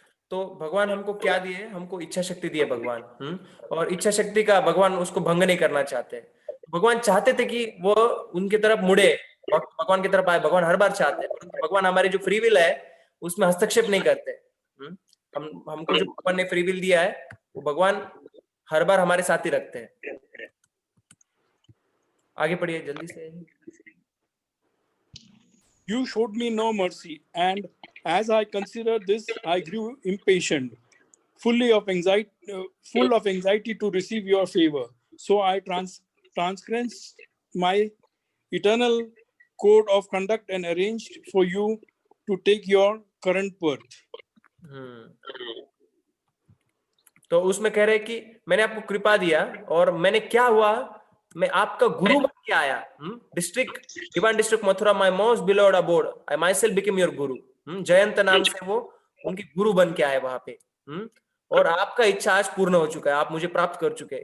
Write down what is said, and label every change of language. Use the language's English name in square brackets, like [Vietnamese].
[Hindi] तो भगवान हमको क्या दिए? हमको इच्छा शक्ति दी है भगवान। और इच्छा शक्ति का भगवान उसको भंग नहीं करना चाहते। भगवान चाहते थे कि वो उनकी तरफ मुड़े, भगवान की तरफ आए। भगवान हर बार चाहते हैं, परंतु भगवान हमारी जो फ्री विल है उसमें हस्तक्षेप नहीं करते। हमको जो भगवान ने फ्री विल दिया है वो भगवान हर बार हमारे साथ ही रखते हैं। आगे पढ़िए जल्दी से। [English] You showed me no mercy, and as I considered this, I grew impatient, full of anxiety to receive your favor. So I transgressed my eternal code of conduct and arranged for you to take your current birth. [Hindi] तो उसमें कह रहे कि मैंने आपको कृपा दिया और मैंने क्या हुआ, मैं आपका गुरु बन के आया। [English] Divine district Mathura, my most beloved abode, I myself became your guru. [Hindi] जयंत नाम से वो उनके गुरु बन के आए वहां पे। और आपका इच्छा आज पूर्ण हो चुका है, आप मुझे प्राप्त कर चुके हैं।